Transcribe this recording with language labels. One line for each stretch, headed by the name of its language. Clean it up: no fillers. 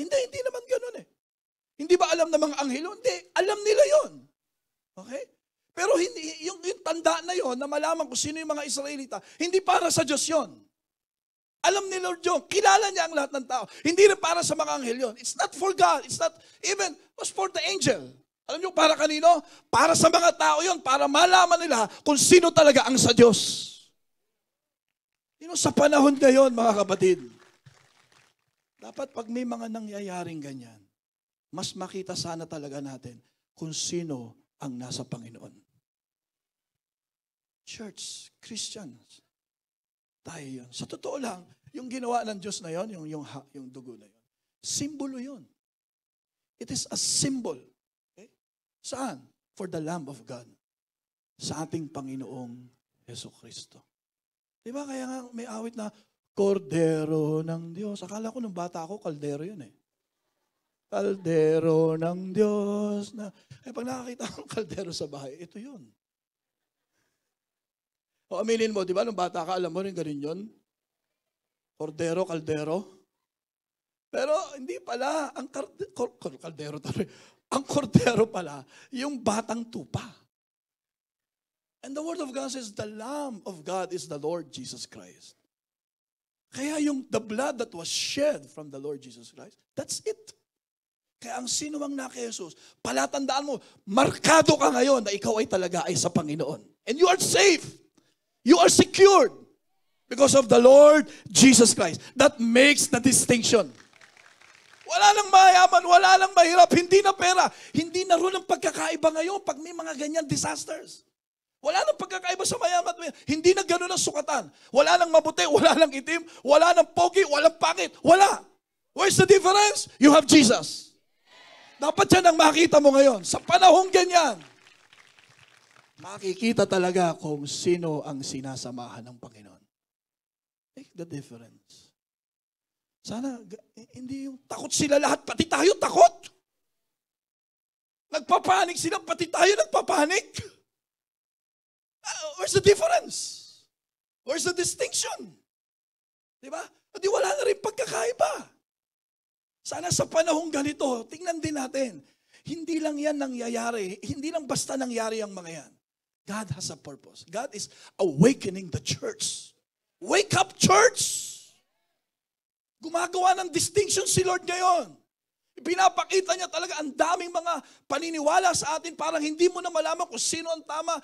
Filipino: Hindi naman ganun eh. Hindi ba alam ng mga anghelo? Hindi, alam nila yon. Okay? Pero yung tanda na yon na malaman kung sino yung mga Israelita, hindi para sa Diyos yon. Alam ni Lord yun. Kilala niya ang lahat ng tao. Hindi rin para sa mga anghel yun.
English: It's not for God. It's not even, it was for the angel.
Filipino: Alam niyo para kanino? Para sa mga tao yun. Para malaman nila kung sino talaga ang sa Diyos. Sa panahon ngayon, mga kapatid, dapat pag may mga nangyayaring ganyan, mas makita sana talaga natin kung sino ang nasa Panginoon. Church, Christians, tayo yun. Sa totoo lang, yung ginawa ng Diyos na yun, yung dugo na yun, simbolo yun.
English: It is a symbol. Okay?
Filipino: Saan?
English: For the Lamb of God.
Filipino: Sa ating Panginoong Jesucristo. Diba kaya nga may awit na, Kordero ng Diyos. Akala ko nung bata ako, kaldero yun eh. Kaldero ng Diyos. Pag nakakita ko ng kaldero sa bahay, ito yun. O aminin mo, di ba, nung bata ka, alam mo rin ganun yun? Kordero, kaldero. Pero hindi pala, ang kaldero tayo. Ang kordero pala, yung batang tupa.
English: And the Word of God says, the Lamb of God is the Lord Jesus Christ. Kaya the blood that was shed from the Lord Jesus Christ, that's it.
Filipino: Kaya ang sino mang na kay Jesus, palatandaan mo, markado ka ngayon na ikaw ay talaga ay sa Panginoon.
English: And you are safe. You are secured because of the Lord Jesus Christ. That makes the distinction.
Filipino: Wala nang mayaman, wala nang mahirap, hindi na pera, hindi na rin ang pagkakaiba ngayon pag may mga ganyan disasters. Wala nang pagkakaiba sa mayaman at mahirap. Hindi na gano'n ang sukatan. Wala nang mabuti, wala nang itim, wala nang pogi, walang pangit. Wala.
English: Where's the difference? You have Jesus.
Filipino: Dapat yan ang makita mo ngayon. Sa panahong ganyan, makikita talaga kung sino ang sinasamahan ng Panginoon.
English: Make the difference.
Filipino: Sana, hindi yung takot sila lahat, pati tayo takot. Nagpapanik sila, pati tayo nagpapanik.
English: Where's the difference? Where's the distinction?
Filipino: Diba? Di wala na rin pagkakaiba. Sana sa panahong ganito, tingnan din natin, hindi lang yan nangyayari, hindi lang basta nangyari ang mga yan.
English: God has a purpose. God is awakening the church. Wake up, church!
Filipino: Gumagawa ng distinction si Lord ngayon. Pinapakita niya talaga ang daming mga paniniwala sa atin, parang hindi mo na malaman kung sino ang tama.